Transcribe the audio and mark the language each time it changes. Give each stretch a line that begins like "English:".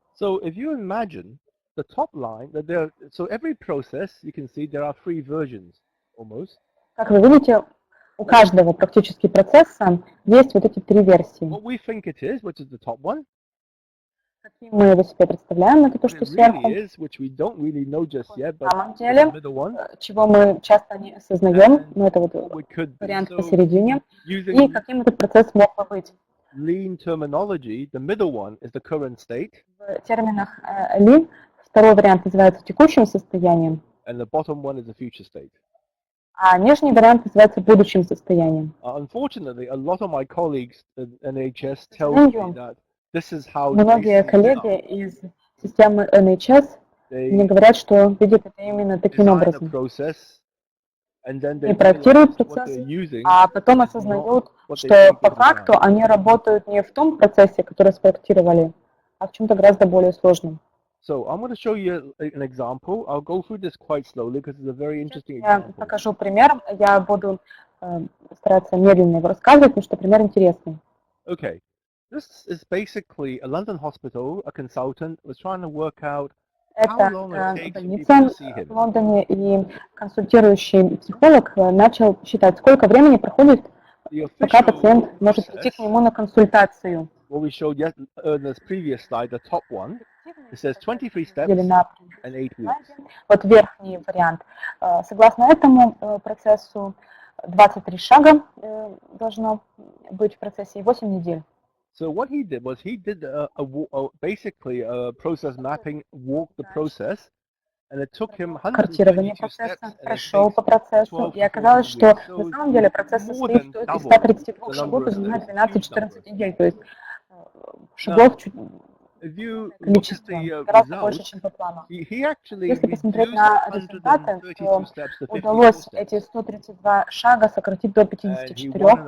Russian: Как вы видите, у каждого практически процесса есть вот эти три версии. каким мы его себе представляем, это то, что сверху. На самом деле, чего мы часто не осознаем, но это вот вариант посередине, и каким этот процесс мог бы быть.
English: Lean terminology, the middle one is the current state.
Russian: В терминах Lean второй вариант называется текущим состоянием,
English: and the bottom one is the future state.
Russian: А нижний вариант называется будущим состоянием.
English: Unfortunately, a lot of my colleagues in NHS tell me that this is how
Russian: многие коллеги из системы NHS мне говорят, что видят это именно таким образом. Они проектируют процесс, а потом осознают, что по факту они работают не в том процессе, который спроектировали, а в чем-то гораздо более сложном.
English: So I'm going to show you an example. I'll go through this quite slowly because it's a very interesting
Russian: Я
English: example.
Russian: покажу пример. Я буду стараться медленно его рассказывать, потому что пример интересный. Okay.
English: This is basically a London hospital. A consultant was trying to work out how long it takes
Russian: больница
English: people to see him.
Russian: в Лондоне, и консультирующий психолог начал считать, сколько времени проходит, пока пациент может прийти к нему на консультацию.
English: What we showed in this previous slide, the top one, it says 23 steps and 8 weeks.
Russian: Вот верхний вариант. Согласно этому процессу 23 шага должно быть в процессе и 8 недель.
English: So what he did was he did basically a process mapping, walked the process, and it took him 122 steps.
Russian: Прошел по процессу, и оказалось, что на самом деле процесс состоит из 132 шагов и занимает 12-14 недель, то есть шагов чуть количество гораздо больше, чем по плану. Если посмотреть на результаты, то удалось эти 132 шага сократить до 54.